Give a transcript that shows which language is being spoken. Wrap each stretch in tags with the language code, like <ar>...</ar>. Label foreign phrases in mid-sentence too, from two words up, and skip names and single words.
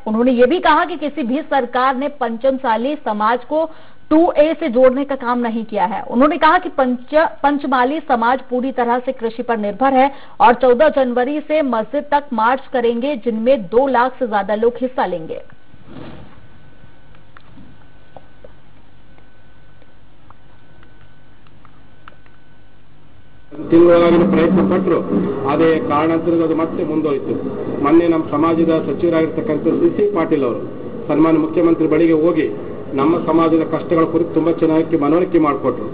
<hi>उन्होंने ये भी कहा कि किसी भी सरकार ने पंचमसाली समाज को 2A से जोड़ने का काम नहीं किया है। उन्होंने कहा कि पंचमाली समाज पूरी तरह से कृषि पर निर्भर है और 14 जनवरी से मस्जिद तक मार्च करेंगे, जिनमें 2 लाख से ज्यादा लोग हिस्सा लेंगे।</hi> <kn>ತಿಂಗಳೊಳಗಿನ ಪ್ರಯತ್ನ ಪಟ್ಟರು, ಅದೇ ಕಾರಣಾಂತರದಿಂದ ಅದು ಮತ್ತೆ ಮುಂದೋಯಿತು। ಮೊನ್ನೆ ನಮ್ಮ ಸಮಾಜದ ಸಚಿವರಾಗಿರ್ತಕ್ಕಂಥ ಸಿ ಪಾಟೀಲ್ ಅವರು ಸನ್ಮಾನ್ಯ ಮುಖ್ಯಮಂತ್ರಿ ಬಳಿಗೆ ಹೋಗಿ ನಮ್ಮ ಸಮಾಜದ ಕಷ್ಟಗಳ ಕುರಿತು ತುಂಬಾ ಚೆನ್ನಾಗಿ ಮನವರಿಕೆ ಮಾಡಿಕೊಟ್ರು।</kn>